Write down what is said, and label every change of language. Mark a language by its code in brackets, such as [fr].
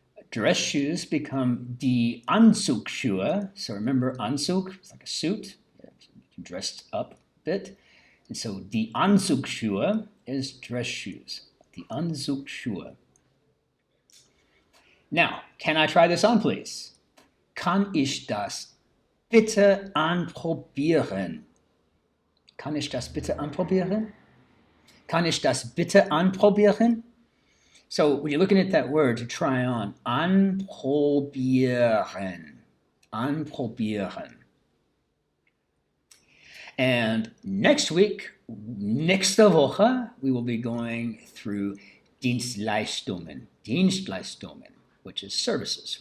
[en] Dress shoes become [de] die Anzugsschuhe. [en] So remember, Anzug, it's like a suit. You dressed up a bit. And so [de] die Anzugsschuhe [en] is dress shoes. [de] Die Anzugsschuhe. [en] Now, can I try this on, please? [de] Kann ich das bitte anprobieren? Kann ich das bitte anprobieren? Kann ich das bitte anprobieren? [en] So when you're looking at that word to try on, [de] anprobieren, anprobieren. [en] And next week, [de] nächste Woche, [en] we will be going through [de] Dienstleistungen, Dienstleistungen, [en] which is services.